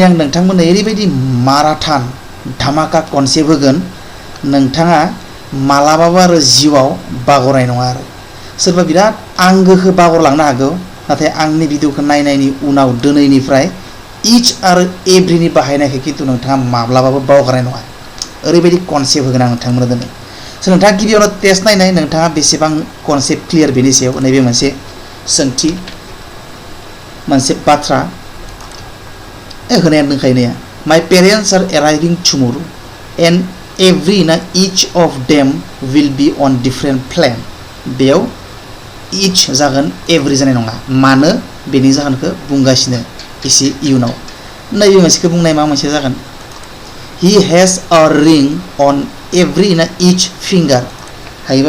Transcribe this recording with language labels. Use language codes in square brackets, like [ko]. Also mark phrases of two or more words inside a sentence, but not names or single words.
[brx] आं नोंथांमोननो ओरैबायदि माराथन धामाका कनसेप्ट होगोन नोंथाङा मालाबाबो आरो जिउआव बागरनाय नङा आरो सोरबा बिराद आंगोखौ बागरलांनो हागौ नाथाय आंनि भिडिअखौ नायनायनि उनाव दिनैनिफ्राय इच आरो एभ्रिनि बाहायनायखौ खिन्थु नोंथाङा माब्लाबाबो बावगारनाय नङा ओरैबायदि कनसेप्ट होगोन आं नोंथांमोननो दिनै स' नोंथाङा गिबियावनो टेस्ट नायनाय नोंथाङा बेसेबां [en] concept clear [brx] बेनि सायाव नैबे मोनसे सोंथि मोनसे बाथ्रा होनायानो दंखायो [en] my parents are arriving tomorrow and every na each of them will be on different plane [brx] बेयाव इच जागोन एभ्रि जानाय नङा मानो बेनि जाहोनखौ बुंगासिनो एसे इयुनाव नैबे मोनसेखौ बुंनाय मा मोनसे जागोन [en] he has a ring on every na each finger हायोबा